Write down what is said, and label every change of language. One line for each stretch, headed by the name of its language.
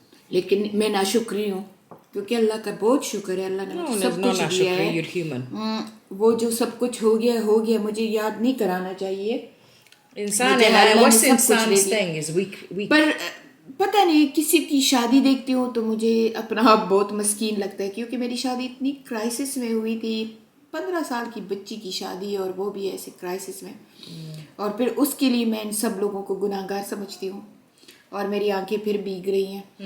Urdu: لیکن میں ناشکری ہوں, کیونکہ اللہ کا بہت شکر ہے, اللہ نے مجھے سب کچھ دیا ہے.
English: You're human.
Urdu: وہ جو سب کچھ ہو گیا, مجھے یاد نہیں کرانا چاہیے. انسان ہے,
English: what's insan's thing is we
Urdu: پر پتہ نہیں کسی کی شادی دیکھتی ہوں تو مجھے اپنا آپ بہت مسکین لگتا ہے, کیونکہ میری شادی اتنی کرائسس میں ہوئی تھی. 15 سال کی بچی کی شادی, اور وہ بھی ایسے کرائسس میں, اور پھر اس کے لیے میں ان سب لوگوں کو گناہ گار سمجھتی ہوں, اور میری آنکھیں پھر بھیگ رہی ہیں.